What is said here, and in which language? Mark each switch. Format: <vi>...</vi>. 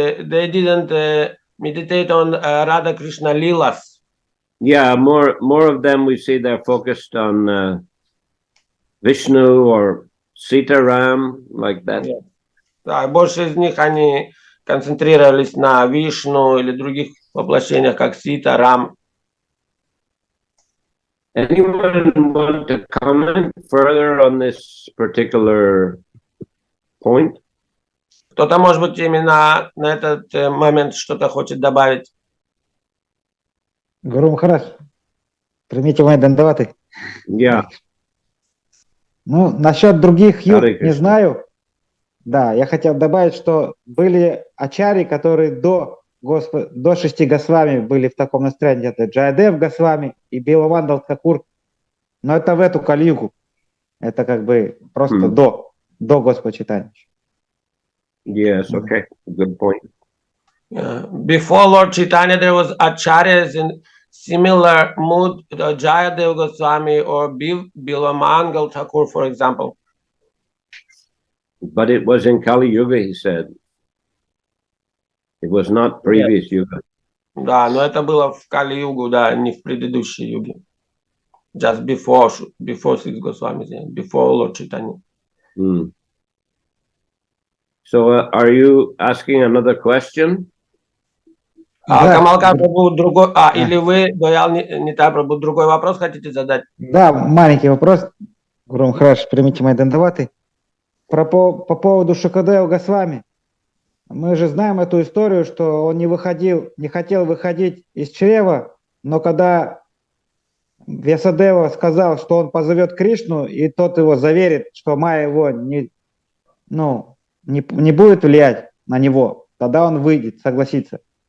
<en>They didn't meditate on Radha Krishna Lilas. Yeah, more of them we see they're focused on Vishnu or Sita Ram, like that.</en> <ru>Да, больше из них они концентрировались на Вишну или других воплощениях, как Сита, Рам.</ru> <en>Anyone want to comment further on this particular point?</en> <ru>Кто-то, может быть, именно на этот момент что-то хочет добавить? Гуру Махарадж, примите мои дандаваты.</ru> <en>Yeah.</en> <ru>Ну, насчет других юг Харе не Кришна. знаю. Да, я хотел добавить, что были ачари, которые до 6 Госвами были в таком настроении. Это Джайадев Госвами и Биламандал Такур. Но это в эту калиюгу. Это как бы просто до Господа читания.</ru> <en>Yes, okay. Good point. Before Lord Chaitanya, there was acharyas in similar mood, Jayadev Goswami or Bilamangal Thakur, for example. But it was in Kali Yuga, he said. It was not previous Yuga.</en> <ru>Да, но это было в Кали-югу, да, не в предыдущей юге.</ru> <en>Just before six Goswamis, before Lord Chaitanya. Mm. So are you asking another question?</en> <ru>Камалкар Прабху, другой, или вы, Доял Нитай Прабху, другой вопрос хотите задать? Да, маленький вопрос. Гуру Махарадж, примите мои дандаваты. По поводу Шукадева Госвами. Мы же знаем эту историю, что он не хотел выходить из чрева, но когда Вьясадева сказал, что он позовет Кришну, и тот его заверит, что Майя его не будет влиять на него, тогда он выйдет, согласится.</ru>